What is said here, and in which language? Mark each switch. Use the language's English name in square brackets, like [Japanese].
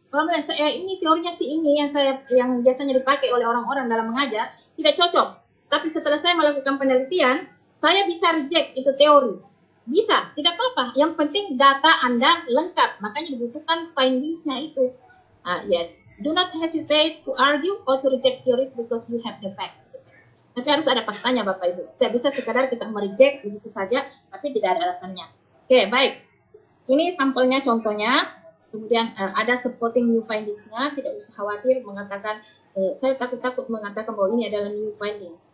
[Indonesian] Kalau saya ini teorinya ini yang biasanya dipakai oleh orang-orang dalam mengajar, tidak cocok. Tapi setelah saya melakukan penelitian, saya bisa reject itu teori. Bisa, tidak apa-apa. Yang penting data Anda lengkap. Makanya dibutuhkan findings-nya itu. [English] Do not hesitate to argue or to reject theories because you have the facts. [Indonesian] Tapi harus ada faktanya Bapak Ibu. Tidak bisa sekadar kita mereject begitu saja, tapi tidak ada alasannya. Oke, baik. Ini sampelnya, contohnya. Kemudian ada supporting new findings-nya. Tidak usah khawatir mengatakan, saya takut-takut mengatakan bahwa ini adalah new finding.